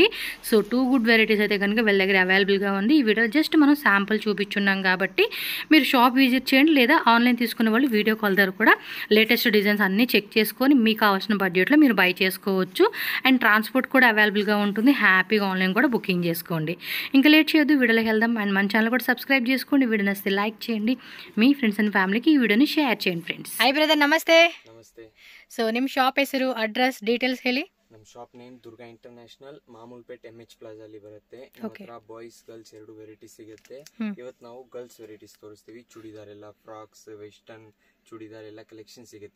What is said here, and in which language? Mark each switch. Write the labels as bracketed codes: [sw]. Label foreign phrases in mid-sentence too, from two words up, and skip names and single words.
[te] సో 2 [en] good varieties [te] అయితే కనుక వీళ్ళ దగ్గర అవైలబుల్గా ఉంది. ఈ వీడియో జస్ట్ మనం శాంపుల్ చూపించున్నాం కాబట్టి మీరు [en] shop visit [te] చేయండి, లేదా ఆన్లైన్ తీసుకునే వాళ్ళు [en] video call [te] ద్వారా కూడా [en] latest designs [te] అన్నీ చెక్ చేసుకొని మీకు కావాల్సిన బడ్జెట్లో మీరు బై చేసుకోవచ్చు. అండ్ ట్రాన్స్పోర్ట్ కూడా అవైలబుల్గా ఉంటుంది. హ్యాపీగా ఆన్లైన్ కూడా బుకింగ్ చేసుకోండి. ఇంకా లేట్ చేయొద్దు, వీడియోలోకి వెళ్దాం. అండ్ మన ఛానల్ కూడా సబ్స్క్రైబ్ చేసుకోండి. వీడియో నచ్చితే లైక్ చేయండి. మీ [en] friends and family [te] ఈ వీడియోని [kn] ಶೇರ್ [te] చేయండి ಫ್ರೆಂಡ್ಸ್. [en] hi brother, [kn] ನಮಸ್ತೆ. ನಮಸ್ತೆ. ಸೊ ನಿಮ್ಮ ಶಾಪ್ ಹೆಸರು, ಅಡ್ರೆಸ್, ಡೀಟೇಲ್ಸ್ ಹೇಳಿ. ನಮ್ಮ [en] shop name [kn] ದುರ್ಗಾ ಇಂಟರ್ನ್ಯಾಷನಲ್, ಮಾಮೂಲ್ಪೇಟ್ MH ಪ್ಲಾಜಾ ಅಲ್ಲಿ ಬರುತ್ತೆ. ನಮ್ಮ ಹತ್ರ ಬಾಯ್ಸ್ ಗರ್ಲ್ಸ್ ಎರಡು ವೆರೈಟಿ ಸಿಗುತ್ತೆ. ಇವತ್ತು ನಾವು ಗರ್ಲ್ಸ್ ವೆರೈಟೀಸ್ ತೋರಿಸ್ತೀವಿ. ಚೂಡಿದಾರ್ ಎಲ್ಲ, ಫ್ರಾಕ್ಸ್, [en] western churidar [kn] ಎಲ್ಲ ಕಲೆಕ್ಷನ್ ಸಿಗುತ್ತೆ.